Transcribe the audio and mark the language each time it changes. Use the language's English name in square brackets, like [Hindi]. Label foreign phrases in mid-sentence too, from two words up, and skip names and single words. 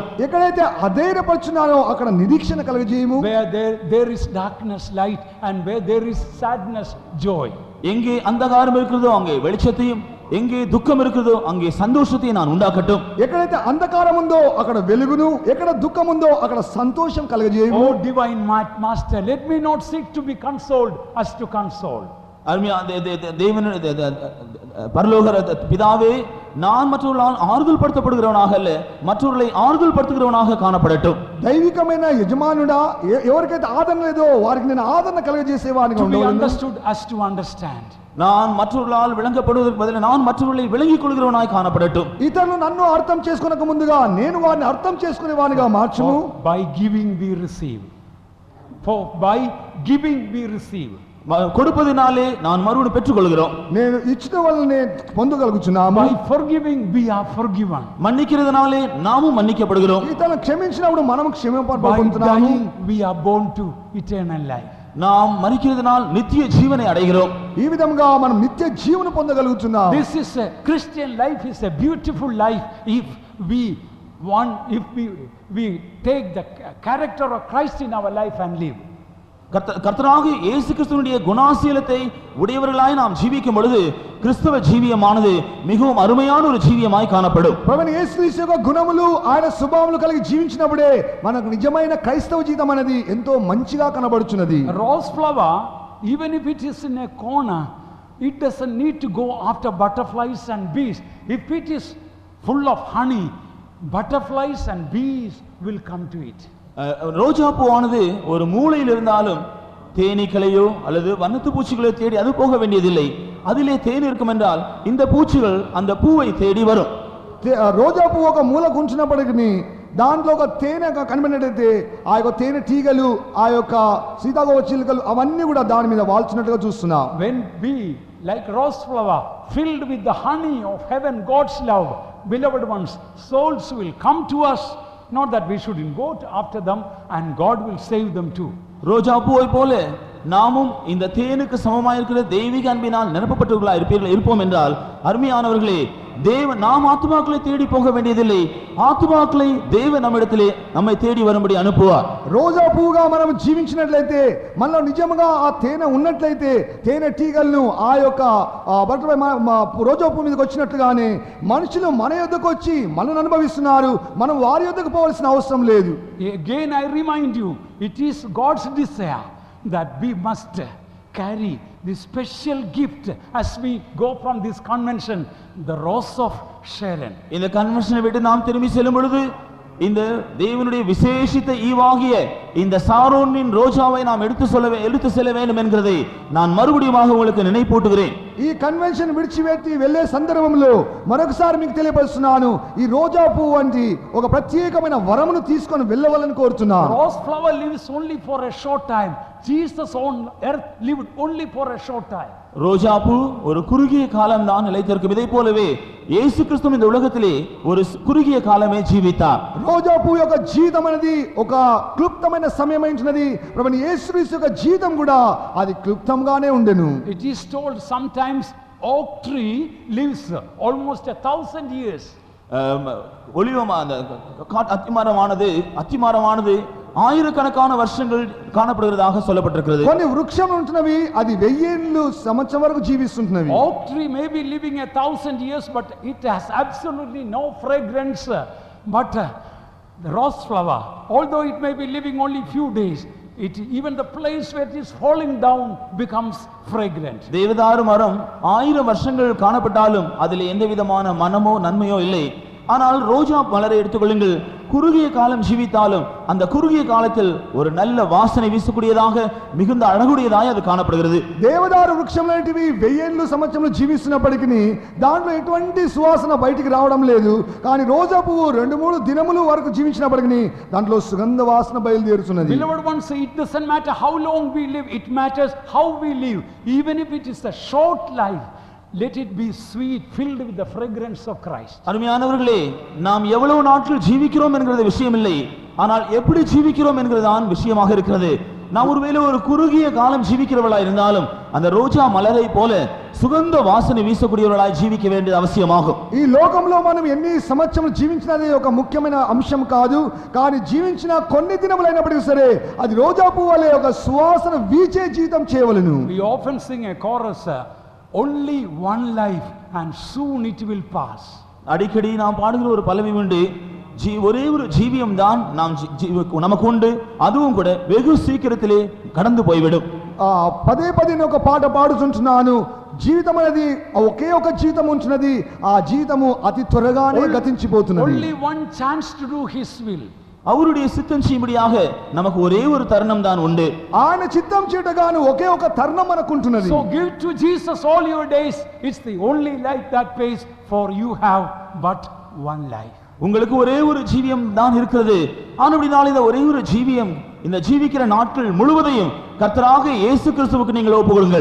[Telugu] ఎక్కడైతే అధైర్యపరుచున్నారో అక్కడ నిరీక్షణ కలగజేయము. [English] Where there is darkness, light, and where there is sadness, joy. [Tamil] எங்கே அந்தகாரம் இருக்கிறதோ அங்கே வெளிச்சத்தையும், எங்கே துக்கம் இருக்கிறதோ அங்கே சந்தோஷத்தை நான் உண்டாக்கட்டும். [Telugu] ఎక్కడైతే అంధకారం ఉందో అక్కడ వెలుగును, ఎక్కడ దుఃఖం ఉందో అక్కడ సంతోషం కలగజేయము. [English] Oh divine master, let me not seek to be consoled as to console. [Tamil] பரலோக பிதாவே, நான் மற்றவர்களால் ஆறுதல் படுத்தப்படுகிறவனாக அல்ல, மற்றவர்களை ஆறுதல் படுத்துகிறவனாக காணப்படட்டும். [Telugu] దైవికమైన యజమానుడా, ఎవరికైతే ఆదరణ లేదో వారికి నేను ఆదరణ కలగజేసేవాడిగా [English] To be [Telugu] ఉండవలెను. [English] understood as to understand. [Tamil] நான் மற்றவர்களால் விளங்கப்படுவதற்கு பதிலாக நான் மற்றவர்களை விளங்கிக் கொள்கிறவனாய் காணப்படட்டும். [Telugu] ఇతరులు నన్ను అర్థం చేసుకోనక ముందుగా నేను వారిని అర్థం చేసుకునేవానిగా మార్చుము. [English] By giving we receive. For by giving we receive. [Tamil] கொடுப்பதினாலே நான் மறுபடியும் பெற்றுக்கொள்கிறோம். [Telugu] నేను ఇచ్చిన వల్లనే పొందగలుగుచున్నాము. [English] By forgiving we are forgiven. [Tamil] மன்னிக்கிறதுனாலே நாமும் மன்னிக்கப்படுகிறோம். [Telugu] ఇతరులను క్షమించినప్పుడు మనము [English] By [Telugu] క్షమింపబడుతున్నాము. [English] dying we are born to eternal life. [Tamil] நாம் மரிக்கிறதுனால் நித்திய ஜீவனை அடைகிறோம். [Telugu] ఈ విధంగా మనం నిత్య జీవన పొందగలుగుతున్నాము. [English] This is a Christian life is a beautiful life if we take the character of Christ in our life and live. [Tamil] கர்த்தராக இயேசு கிறிஸ்துவினுடைய குணாசீலத்தை உடையவர்களாய் நாம் ஜீவிக்கும் பொழுது கிறிஸ்தவ ஜீவியமானது மிகவும் அருமையான ஒரு ஜீவியமாய் காணப்படும். [Telugu] ప్రభువైన యేసుక్రీస్తు యొక్క గుణములు ఆయన స్వభావములు కలిగి జీవించినప్పుడే మనకు నిజమైన క్రైస్తవ జీవితం అనేది ఎంతో మంచిగా కనబడుచున్నది. [English] A rose flower, even if it is in a corner, it doesn't need to go after butterflies and bees. If it is full of honey, butterflies and bees will come to it. [Tamil] ரோஜா பூவானது ஒரு மூலையில் இருந்தாலும் தேனீக்களையோ அல்லது வண்ணத்து பூச்சிகளோ தேடி அது போக வேண்டியதில்லை. அதிலே தேன் இருக்கும் என்றால் இந்த பூச்சிகள் அந்த பூவை தேடி வரும். [Telugu] రోజా పువ్వు ఒక మూల ఉంచినప్పటికీ దాంట్లో ఒక తేనె కనిపెట్టినట్టయితే ఆ యొక్క తేనె టీగలు, ఆ యొక్క సీతాకోక చిలుకలు అవన్నీ కూడా దాని మీద వాల్చినట్టుగా చూస్తున్నాం. [English] When we, like rose flower, filled with the honey of heaven, God's love, beloved ones, souls will come to us. Not that we shouldn't go after them, and God will save them too. [Tamil] ரோஜா பூவை போல நாமும் இந்த தேனுக்கு சமமாயிருக்கிற தெய்வீக அன்பினால் நிரப்பப்பட்டவர்களாக இருப்போம் என்றால் அருமையானவர்களே, நாம் ஆத்துமாக்களை தேடி போக வேண்டியதில்லை. ஆத்துமாக்களை தேவன் நம்மிடத்திலே நம்மை தேடி வரும்படி அனுப்புவார். [Telugu] రోజా పువ్వుగా మనం జీవించినట్లయితే మనలో నిజంగా ఆ తేనె ఉన్నట్లయితే తేనె టీగలను ఆ యొక్క రోజా పువ్వు మీదకి వచ్చినట్లుగానే మనుషులు మన యొద్దకు వచ్చి మనల్ని అనుభవిస్తున్నారు. మనం వారి యొద్దకు పోవాల్సిన అవసరం లేదు. [English] Again I remind you, it is God's desire that we must carry this special gift as we go from this convention, the rose of Sharon. [Tamil] இந்த கன்வென்ஷனை விட்டு நாம் திரும்பி செல்லும் பொழுது இந்த தேவனுடைய விசேஷித்த ஈவாகிய இந்த சாரோனின் ரோஜாவை நாம் எடுத்து செல்ல வேண்டும் என்கிறதை நான் மறுபடியும் உங்களுக்கு நினைப்பூட்டுகிறேன். [Telugu] ఈ కన్వెన్షన్ విడిచిపెట్టి వెళ్ళే సందర్భంలో మరొకసారి మీకు తెలియపరుస్తున్నాను, ఈ రోజా పువ్వు వంటి ఒక ప్రత్యేకమైన వరమును తీసుకొని వెళ్ళవాలని కోరుతున్నాను. [English] Rose flower lives only for a short time. Jesus on earth lived only for a short time. [Tamil] ரோஜாப்பூ ஒரு குறுகிய காலம் தான் நிலைத்திருக்கும். இதை போலவே இயேசு கிறிஸ்து இந்த உலகத்திலே ஒரு குறுகிய காலமே జీవితాர். [Telugu] రోజా పువ్వు యొక్క జీవితం అనేది ఒక క్లుప్తమైన సమయమైనది. ప్రభువైన యేసుక్రీస్తు యొక్క జీవితం కూడా అది క్లుప్తంగానే ఉండెను. [English] It is told sometimes oak tree lives almost 1,000 years. [Tamil] அத்திமரமானது ஆயிரக்கணக்கான வருஷங்கள் காணப்படுகிறதாக சொல்லப்பட்டிருக்கிறது. [Telugu] కొన్ని వృక్షములు ఉంటున్నవి అది 1000 సంవత్సరం వరకు జీవిస్తుంటున్నవి. [English] Oak tree may be living 1,000 years but it has absolutely no fragrance. But the rose flower, although it may be living only few days, even the place where it is falling down becomes fragrant. [Tamil] தேவதாரு மரம் 1000 வருஷங்கள் காணப்பட்டாலும் அதில் எந்த விதமான மனமோ நன்மையோ இல்லை. ஆனால் ரோஜா மலரை எடுத்துக்கொள்ளுங்கள், குறுகிய காலம் ஜீவித்தாலும் அந்த குறுகிய காலத்தில் ஒரு நல்ல வாசனை வீசக்கூடியதாக மிகுந்த அழகுடையதாய் அது காணப்படுகிறது. [Telugu] దేవదారు వృక్షం లాంటివి 1000 సంవత్సరాలు జీవిస్తున్నప్పటికీ దాంట్లో ఎటువంటి సువాసన బయటికి రావడం లేదు. కానీ రోజా పువ్వు 2-3 దినములు వరకు జీవించినప్పటికీ దాంట్లో సుగంధ వాసన బయలుదేరుతున్నది. [English] Beloved ones, it doesn't matter how long we live, it matters how we live. Even if it is a short life, let it be sweet, filled with the fragrance of Christ. [Tamil] அருமையானவர்களே, நாம் எவ்வளவு நாட்கள் ஜீவிக்கிறோம் என்கிறது விஷயம் இல்லை, ஆனால் எப்படி ஜீவிக்கிறோம் என்கிறதுதான் விஷயமாக இருக்கிறது. நாம் ஒருவேளை ஒரு குறுகிய காலம் ஜீவிக்கிறவர்களாய் இருந்தாலும் அந்த ரோஜா மலரை போல சுகந்த வாசனை வீசக்கூடியவர்களாய் ஜீவிக்க வேண்டியது அவசியமாகும். [Telugu] ఈ లోకంలో మనం ఎన్ని సంవత్సరాలు జీవించినది ఒక ముఖ్యమైన అంశం కాదు. కానీ జీవించిన కొన్ని దినములైనప్పటికీ సరే అది రోజా పువ్వు వలె ఒక సువాసన వీచే జీవితం చేయవలెను. [English] We often sing a chorus, only one life and soon it will pass. [Tamil] அடிக்கடி நாம் பாடுகிற ஒரு பல்லவி உண்டு, ஒரே ஒரு ஜீவியம் தான் நமக்கு உண்டு, அதுவும் கூட வெகு சீக்கிரத்திலே கடந்து போய்விடும். [Telugu] పదే పదే ఒక పాట పాడుతుంటున్నాను, జీవితం అనేది ఒకే ఒక జీవితం ఉంటున్నది, ఆ జీవితము అతి త్వరగానే గతించిపోతున్నది. [English] Only one chance to do his will. [Tamil] அவருடைய சித்தம் செய்யும்படியாக நமக்கு ஒரே ஒரு தருணம் தான் உண்டு. [Telugu] ఆయన చిత్తం చేయటగాను ఒకే ఒక తరుణం మనకు ఉంటున్నది. [English] So give to Jesus all your days. It's the only life that pays, for you have but one life. [Tamil] உங்களுக்கு ஒரே ஒரு ஜீவியம் தான் இருக்கிறது. ஆனபடியால் இந்த ஒரே ஒரு ஜீவியம், இந்த ஜீவிக்கிற நாட்கள் முழுவதையும் கர்த்தராக இயேசு கிறிஸ்துவுக்கு நீங்கள் ஒப்புக்கொடுங்கள்.